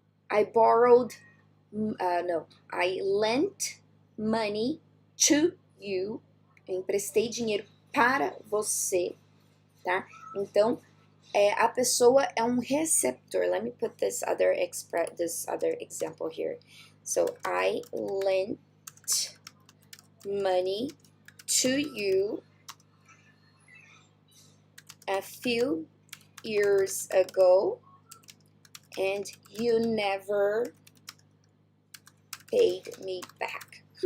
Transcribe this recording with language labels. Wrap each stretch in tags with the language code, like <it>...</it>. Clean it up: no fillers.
<en>I borrowed, no, I lent money to you.</en> <pt>Eu emprestei dinheiro para você, tá? Então, a pessoa é um receptor.</pt> <en>Let me put this other example here. So, I lent money to you a few years ago and you never paid me back.</en>